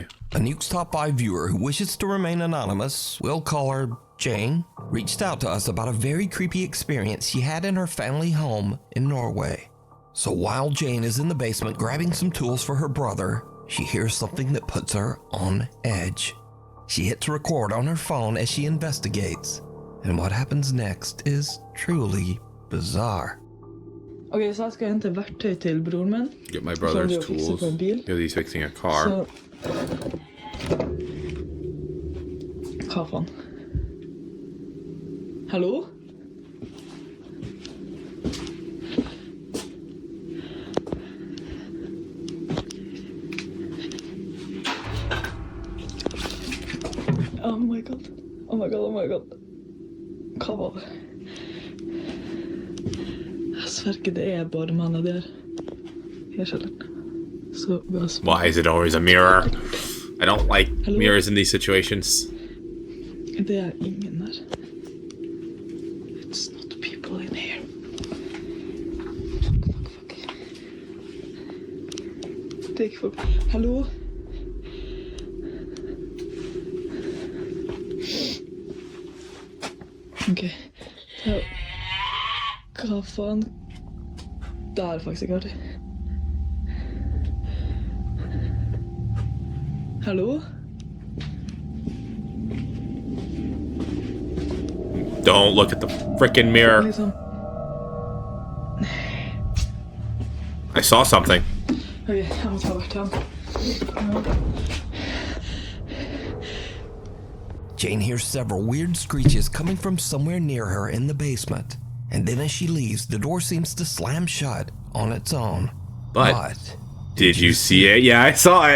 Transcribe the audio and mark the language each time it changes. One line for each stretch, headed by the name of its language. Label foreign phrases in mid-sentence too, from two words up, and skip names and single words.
English: A Nuke's Top 5 viewer who wishes to remain anonymous, we'll call her Jane, reached out to us about a very creepy experience she had in her family home in Norway. So while Jane is in the basement grabbing some tools for her brother, she hears something that puts her on edge. She hits record on her phone as she investigates, and what happens next is truly bizarre.
Swedish: Okej, så här ska jag hämta verktyg till bror min.
English: Get my brother's tools. Because he's fixing a car.
Norwegian: Så... Hva faen?
English: Hallo? Oh my god. Oh my god, oh my god.
Norwegian: Hva var det? Jeg sverger det er bare mannen der. Her kjelleren. Så gass.
English: Why is it always a mirror? I don't like mirrors in these situations.
Norwegian: Det er ingen der.
English: It's not people in here. Fuck.
Norwegian: Det er ikke folk. Hallo? Ok. Hva faen? Det er faktisk ikke artig. Hallo?
English: Don't look at the frickin' mirror.
Norwegian: Liksom.
English: I saw something.
Norwegian: Ok, jeg må ta verktøyene.
English: Jane hears several weird screeches coming from somewhere near her in the basement. And then as she leaves, the door seems to slam shut on its own. But did you see it? Yeah, I saw it.